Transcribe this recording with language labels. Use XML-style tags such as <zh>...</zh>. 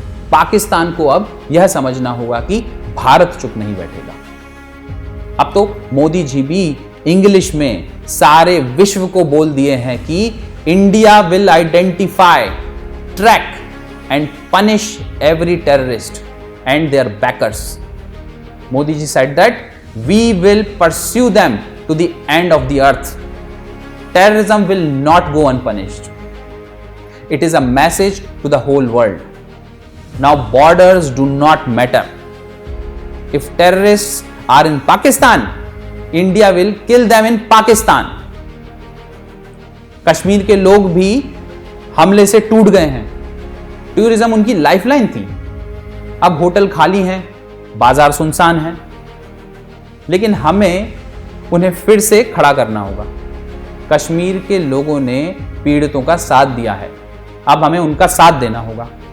<hi>पाकिस्तान को अब यह समझना होगा कि भारत चुप नहीं बैठेगा। अब तो मोदी जी भी इंग्लिश में सारे विश्व को बोल दिए हैं कि</hi> <en>India will identify, track and punish every terrorist and their backers. Modi ji said that we will pursue them to the end of the earth. Terrorism will not go unpunished. It is a message to the whole world. Now borders do not matter. If terrorists are in Pakistan, India will kill them in Pakistan.</en> <hi>Kashmir के लोग भी हमले से टूट गए हैं। Tourism उनकी lifeline थी। अब होटल खाली हैं, बाजार सुनसान हैं, लेकिन हमें उन्हें फिर से खड़ा करना होगा। कश्मीर के लोगों ने पीड़ितों का साथ दिया है, अब हमें उनका साथ देना होगा।</hi>